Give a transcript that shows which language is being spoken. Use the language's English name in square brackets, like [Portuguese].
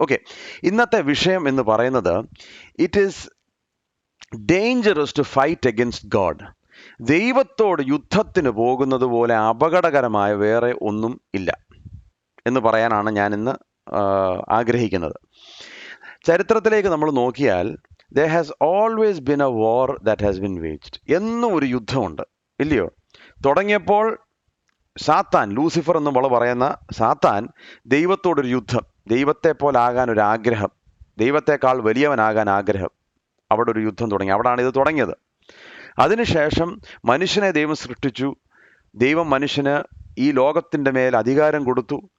[Malayalam] Okay, ഇന്നത്തെ വിഷയം എന്ന് പറയുന്നത് [English] It is dangerous to fight against God. [Malayalam] ദൈവത്തോട് യുദ്ധത്തിന് പോകുന്നത് പോലെ അപകടകരമായ വേറെ ഒന്നും ഇല്ല എന്ന് പറയാനാണ് ഞാൻ ഇന്ന് ആഗ്രഹിക്കുന്നത്. ചരിത്രത്തിലേക്ക് നമ്മൾ നോക്കിയാൽ [English] there has always been a war that has been waged. [Malayalam] എന്നും ഒരു യുദ്ധമുണ്ട്, ഇല്ലയോ? തുടങ്ങിയപ്പോൾ സാത്താൻ, ലൂസിഫർ എന്ന് നമ്മൾ പറയുന്ന സാത്താൻ, ദൈവത്തോടൊരു യുദ്ധം, ദൈവത്തെ പോലെ ആകാൻ ഒരു ആഗ്രഹം, ദൈവത്തെക്കാൾ വലിയവനാകാൻ ആഗ്രഹം, അവിടെ ഒരു യുദ്ധം തുടങ്ങി. അവിടാണ് ഇത് തുടങ്ങിയത്. അതിനുശേഷം മനുഷ്യനെ ദൈവം സൃഷ്ടിച്ചു. ദൈവം മനുഷ്യന് ഈ ലോകത്തിൻ്റെ മേൽ അധികാരം കൊടുത്തു.